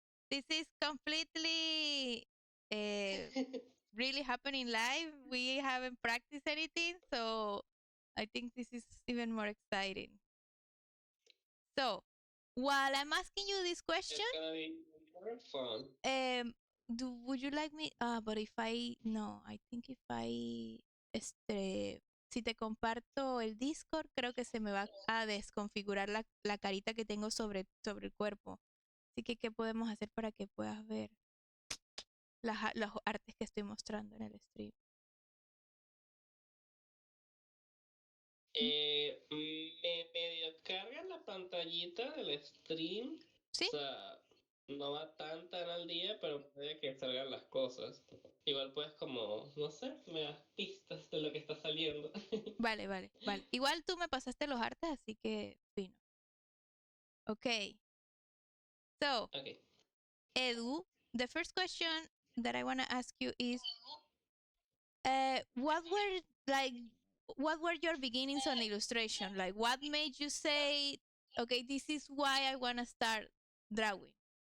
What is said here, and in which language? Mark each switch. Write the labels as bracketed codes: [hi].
[en] This is completely really happening live. We haven't practiced anything, so I think this is even more exciting. So, while I'm asking you this question, It's gonna be more fun. would you like me? But if I no, I think if I [es] si te comparto el Discord, creo que se me va a desconfigurar la carita que tengo sobre el cuerpo. Así que, ¿qué podemos hacer para que puedas ver los artes que estoy mostrando en el stream? ¿Mm? Me medio carga la pantallita del stream. O ¿Sí? sea, no va tan al día, pero puede que salgan las cosas. Igual puedes como, no sé, me das pistas de lo que está saliendo. Vale, vale, vale. Igual tú me pasaste los artes, así que fino. [en] Okay. So, Ok. Edu, the first question that I want to ask you is, what were like, what were your beginnings on illustration? Like, what made you say, okay, this is why I want to start drawing?